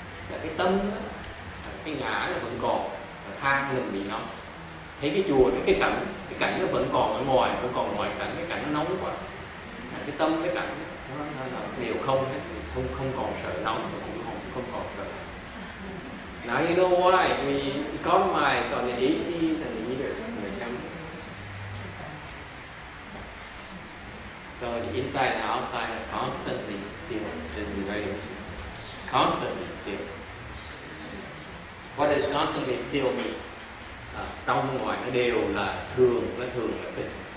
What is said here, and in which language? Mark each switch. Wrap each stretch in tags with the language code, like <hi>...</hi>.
<vi>Là cái tâm đó, cái ngã nó vẫn còn, than mình bị nóng. Thấy cái chùa, cái cảnh nó vẫn còn ở ngoài, vẫn còn ngoài cảnh, cái cảnh nó nóng quá. Cái tâm, cái cảnh nó đều không hết, không còn sợ nóng, không còn sợ.</vi> <en>Now you know why we economize on the ACs and the heaters in the temple. So the inside and outside are constantly still. This is very interesting. Constantly still. What does constantly still mean?</en> <vi>Trong ngoài nó đều là thường là tịch.</vi>